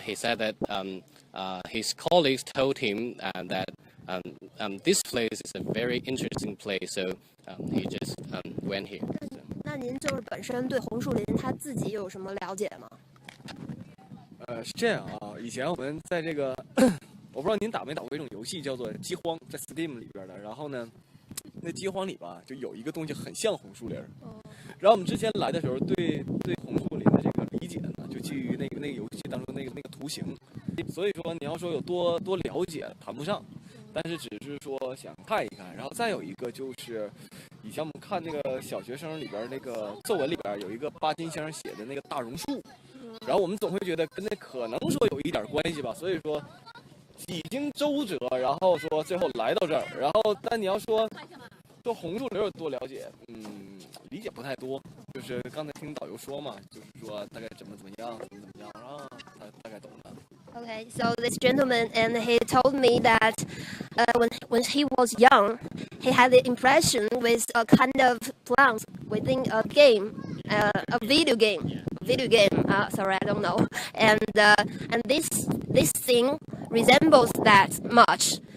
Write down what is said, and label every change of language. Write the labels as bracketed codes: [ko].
[en] He said that his colleagues told him that this place is a very interesting place, so he just went here. [zh] 那您就是本身对红树林他自己有什么了解吗？是这样啊，以前我们在这个，我不知道您打没打过一种游戏叫做饥荒，在 Steam 里边的。然后呢，那饥荒里吧，就有一个东西很像红树林。然后我们之前来的时候，对红树林的这个理解呢，就基于那个游戏当中那个图形。所以说你要说有多了解，谈不上，但是只是说想看一看。然后再有一个就是，以前我们看那个小学生里边那个作文里边有一个巴金先生写的那个大榕树。然后我们总会觉得跟那可能说有一点关系吧，所以说几经周折，然后说最后来到这儿。然后但你要说红树林有多了解，理解不太多。就是刚才听导游说嘛，就是说大概怎么样啊，他大概懂了。 [en] Okay, so this gentleman, and he told me that when he was young, he had the impression with a kind of plants within a game, a video game. Sorry, I don't know. And this thing resembles that much.